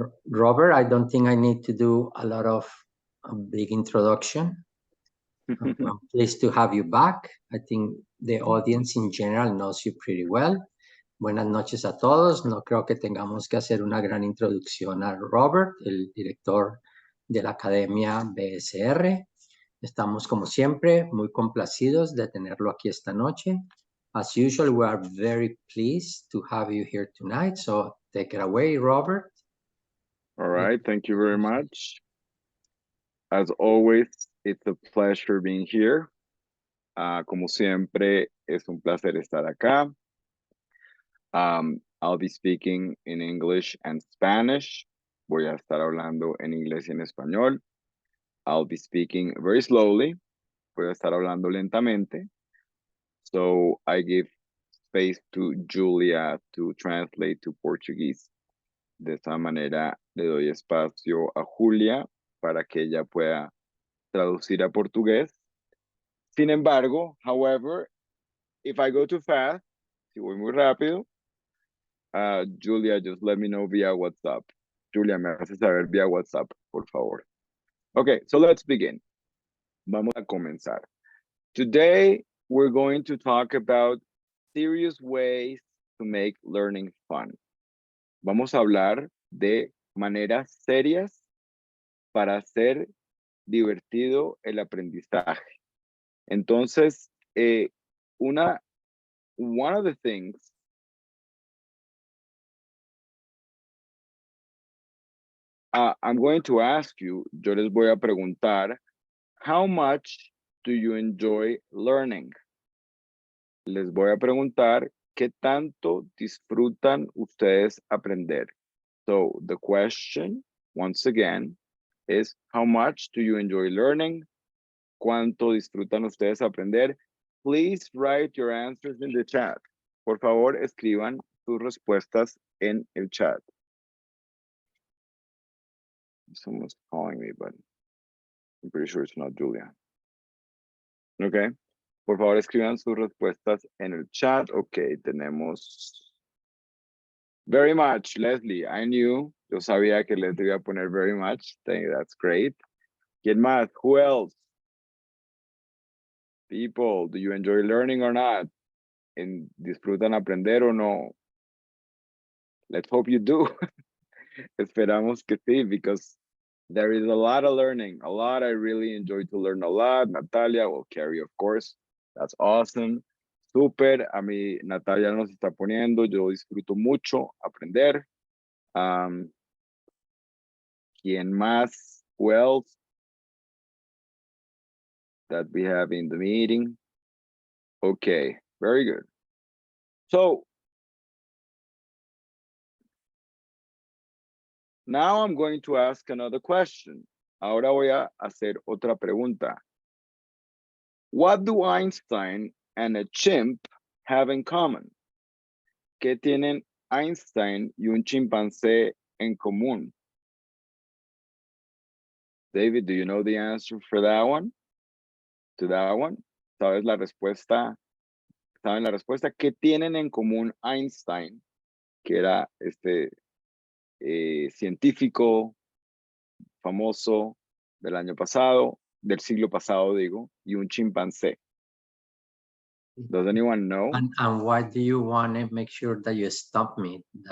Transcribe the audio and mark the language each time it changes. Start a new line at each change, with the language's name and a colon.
English: Robert, I don't think I need to do a lot of a big introduction. I'm pleased to have you back. I think the audience in general knows you pretty well.
Spanish: Buenas noches a todos. No creo que tengamos que hacer una gran introducción a Robert, el director de la Academia BSR. Estamos, como siempre, muy complacidos de tenerlo aquí esta noche.
English: As usual, we are very pleased to have you here tonight. So take it away, Robert. All right, thank you very much. As always, it's a pleasure being here.
Spanish: Como siempre, es un placer estar acá.
English: I'll be speaking in English and Spanish.
Spanish: Voy a estar hablando en inglés y en español.
English: I'll be speaking very slowly.
Spanish: Voy a estar hablando lentamente.
English: So I give space to Julia to translate to Portuguese.
Spanish: De esa manera le doy espacio a Julia para que ella pueda traducir a portugués. Sin embargo,
English: however, if I go too fast,
Spanish: si voy muy rápido,
English: Julia, just let me know via WhatsApp.
Spanish: Julia, me hace saber via WhatsApp, por favor.
English: Okay, so let's begin.
Spanish: Vamos a comenzar.
English: Today, we're going to talk about serious ways to make learning fun.
Spanish: Vamos a hablar de maneras serias para hacer divertido el aprendizaje. Entonces,
English: one of the things I'm going to ask you,
Spanish: yo les voy a preguntar,
English: how much do you enjoy learning?
Spanish: Les voy a preguntar, ¿qué tanto disfrutan ustedes aprender?
English: So the question, once again, is how much do you enjoy learning?
Spanish: ¿Cuánto disfrutan ustedes aprender?
English: Please write your answers in the chat.
Spanish: Por favor, escriban sus respuestas en el chat.
English: Someone's calling me, but I'm pretty sure it's not Julia. Okay.
Spanish: Por favor, escriban sus respuestas en el chat.
English: Okay,
Spanish: tenemos
English: very much, Leslie. I knew.
Spanish: Yo sabía que Leslie iba a poner
English: very much. That's great.
Spanish: ¿Quién más?
English: Who else? People, do you enjoy learning or not?
Spanish: ¿Disfrutan aprender o no?
English: Let's hope you do.
Spanish: Esperamos que sí,
English: because there is a lot of learning. A lot. I really enjoy to learn a lot. Natalia, well, Carrie, of course. That's awesome.
Spanish: Súper. A mí, Natalia nos está poniendo. Yo disfruto mucho aprender. ¿Quién más?
English: Who else that we have in the meeting? Okay, very good. So, now I'm going to ask another question. Ahora voy a hacer otra pregunta. What do Einstein and a chimp have in common?
Spanish: ¿Qué tienen Einstein y un chimpancé en común?
English: David, do you know the answer for that one? To that one?
Spanish: ¿Sabes la respuesta? ¿Saben la respuesta? ¿Qué tienen en común Einstein, que era científico famoso del año pasado, del siglo pasado, digo, y un chimpancé?
English: Does anyone know? And why do you want to make sure that you stop me?